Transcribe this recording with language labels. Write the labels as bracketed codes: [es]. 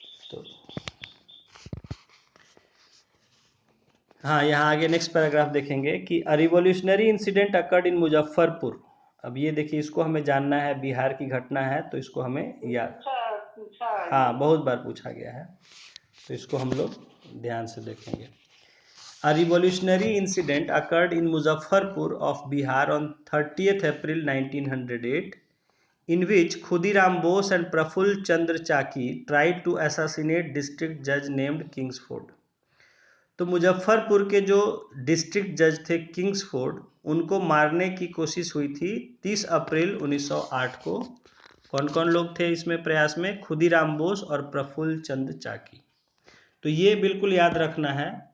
[hi] तो हाँ, यहाँ आगे नेक्स्ट पैराग्राफ देखेंगे कि [en] A revolutionary incident occurred in Muzaffarpur. [hi] अब ये देखिए, इसको हमें जानना है, बिहार की घटना है तो इसको हमें याद, हाँ, बहुत बार पूछा गया है, तो इसको हम लोग ध्यान से देखेंगे। [en] A revolutionary incident occurred in Muzaffarpur of Bihar on 30th April 1908 in which Khudiram Bose and Praful Chandra Chaki tried to assassinate district judge named Kingsford। [hi] तो मुजफ्फरपुर के जो डिस्ट्रिक्ट जज थे किंग्सफोर्ड, उनको मारने की कोशिश हुई थी 30 अप्रैल 1908 को। कौन कौन लोग थे इसमें प्रयास में? खुदीराम बोस और प्रफुल्ल चंद्र चाकी। तो ये बिल्कुल याद रखना है।